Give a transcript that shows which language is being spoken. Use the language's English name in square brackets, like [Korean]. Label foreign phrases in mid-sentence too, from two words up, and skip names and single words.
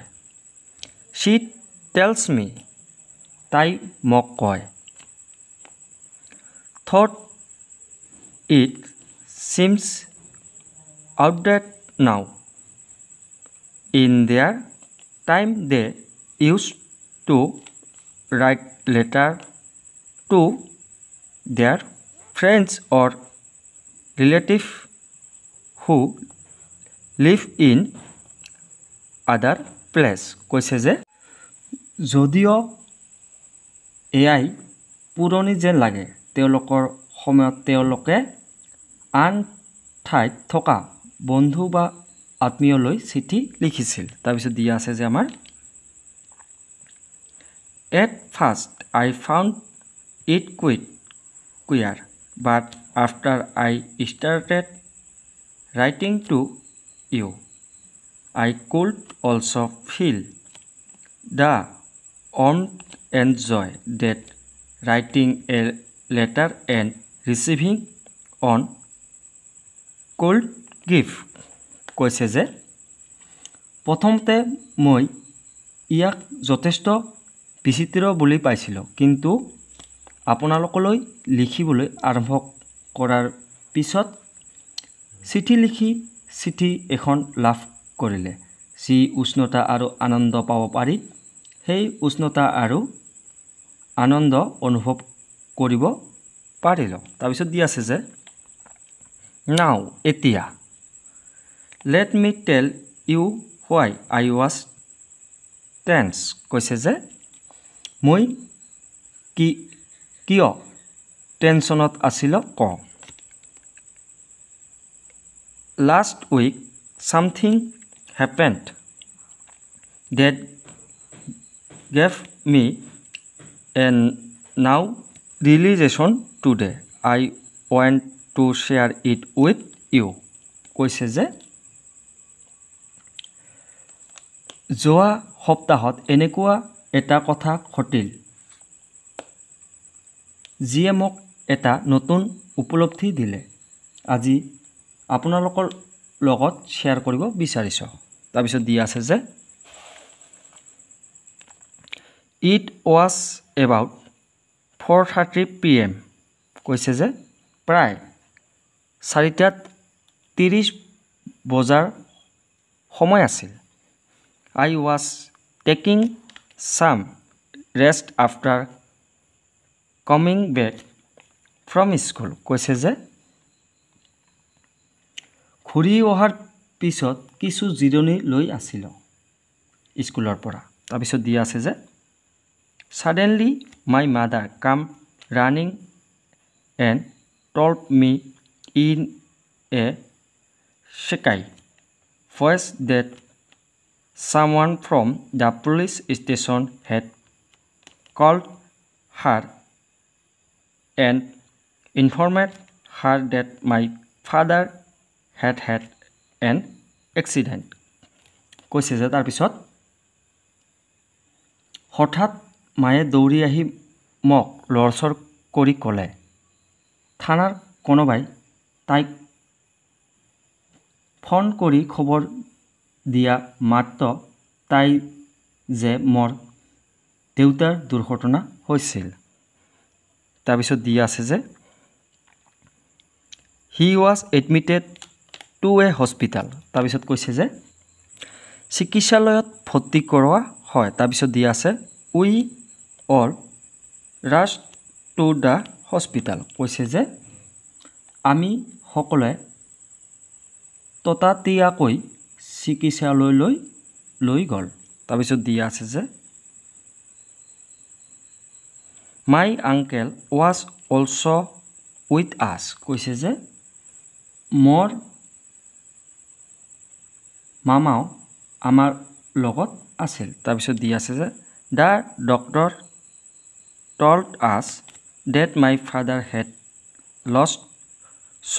[English] She tells me, [Assamese] তাই মোক কয়। [English] Thought it seems outdated now, in their time they use to write letter to their friends or relative who live in other place, [Assamese] কৈছে যে যদিও এয়াই পুৰণি যেন লাগে, তেওঁলোকৰ সময়ত তেওঁলোকে আন ঠাইত থকা বন্ধু বা আত্মীয়লৈ চিঠি লিখিছিল। তাৰপিছত দিয়া আছে যে আমাৰ [English] at first I found it queer, but after I started writing to you, I could also feel the warmth and joy that writing a letter and receiving on could give, [Assamese] কৈছে যে প্ৰথমতে মই ইয়াক যথেষ্ট বিচিত্ৰ বুলি পাইছিলোঁ, কিন্তু আপোনালোকলৈ লিখিবলৈ আৰম্ভ কৰাৰ পিছত চিঠি লিখি চিঠি এখন লাভ কৰিলে যি উষ্ণতা আৰু আনন্দ পাব পাৰি, সেই উষ্ণতা আৰু আনন্দ অনুভৱ কৰিব পাৰিলোঁ। তাৰপিছত দিয়া আছে যে নাও, এতিয়া, [English] Let me tell you why I was tense, [Assamese] কৈছে যে মই কিয় টেনশ্যনত আছিল কওঁ। [English] Last week something happened that gave me a new realization today I want to share it with you, [Assamese] কৈছে যে যোৱা সপ্তাহত এনেকুৱা এটা কথা ঘটিল যিয়ে মোক এটা নতুন উপলব্ধি দিলে। আজি আপোনালোকৰ লগত শ্বেয়াৰ কৰিব বিচাৰিছ তাৰপিছত দিয়া আছে যে [English] It was about 4:30 PM [Assamese] কৈছে যে প্ৰায় 4:30 বজাৰ সময় আছিল [English] I was taking some rest after coming back from school [Assamese] কৈছে যে ঘূৰি অহাৰ পিছত কিছু জিৰণি লৈ আছিল স্কুলৰ পৰা তাৰপিছত দিয়া আছে যে [English] Suddenly my mother came running and told me in a shaky voice that someone from the police station had called her and informed her that my father had an accident. [Assamese] কৈছে যে তাৰপিছত হঠাৎ মায়ে দৌৰি আহি মোক লৰচৰ কৰি ক'লে থানাৰ কোনোবাই তাইক ফোন কৰি খবৰ দিয়া মাত্ৰ তাই যে মোৰ দেউতাৰ দুৰ্ঘটনা হৈছিল তাৰপিছত দিয়া আছে যে [English] He was admitted to a hospital [Assamese] তাৰপিছত কৈছে যে চিকিৎসালয়ত ভৰ্তি কৰোৱা হয় তাৰপিছত দিয়া আছে [English] We all rushed to the hospital [Assamese] কৈছে যে আমি সকলোৱে ততাতৈয়াকৈ চিকিৎসালয়লৈ লৈ গ'ল তাৰপিছত দিয়া আছে যে [English] My uncle was also with us [Assamese] কৈছে যে মোৰ মামাও আমাৰ লগত আছিল তাৰপিছত দিয়া আছে যে [English] The doctor told us that my father had lost so